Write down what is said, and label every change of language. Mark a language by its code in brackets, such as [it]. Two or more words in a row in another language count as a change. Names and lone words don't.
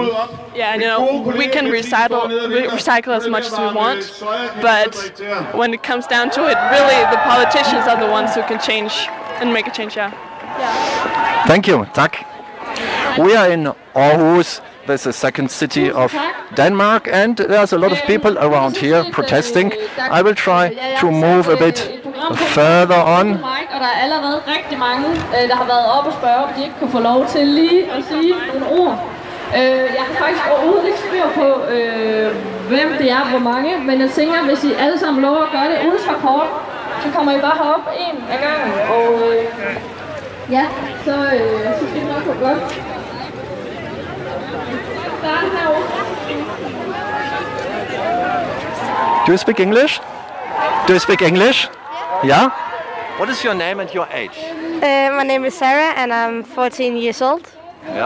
[en] Yeah, we can recycle as much as we want, but when it comes down to it, really the politicians are the ones who can change and make a change. Yeah. Thank you. Tak. We are in Aarhus. This is the second city of Denmark, and there's a lot of people around here protesting. I will try to move a bit further on. [da] Og der er allerede rigtig mange, der har været oppe og spørge, om de ikke kunne få lov til lige at sige nogle ord. Jeg har faktisk overhovedet ikke styr på, hvem det er, hvor mange, men jeg tænker, hvis I alle sammen lover at gøre det ultra kort, så kommer I bare herop en af gangen, og ja, så skal det nok gå godt. [en] Do you speak English? Do you speak English? Yeah? What is your name and your age? My name is Sarah and I'm 14 years old. Yeah?